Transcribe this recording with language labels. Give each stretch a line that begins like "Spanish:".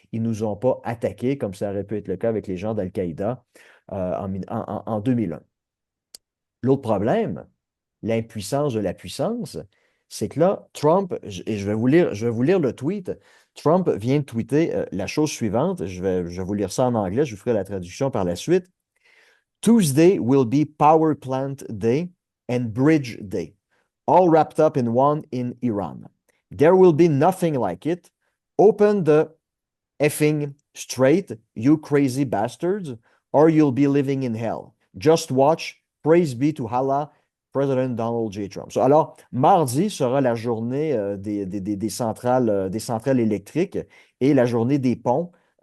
French: Ils ne nous ont pas attaqués comme ça aurait pu être le cas avec les gens d'Al-Qaïda en 2001. L'autre problème, l'impuissance de la puissance, c'est que là, Trump, et je vais vous lire le tweet. Trump vient de tweeter la chose suivante. Je vais vous lire ça en anglais, je vous ferai la traduction par la suite.
English: Tuesday will be Power Plant Day and Bridge Day, all wrapped up in one in Iran. There will be nothing like it. Open the effing straight, you crazy bastards, or you'll be living in hell. Just watch. Praise be to Allah, President Donald J. Trump.
French: Alors, mardi sera la journée des centrales électriques et la journée des ponts.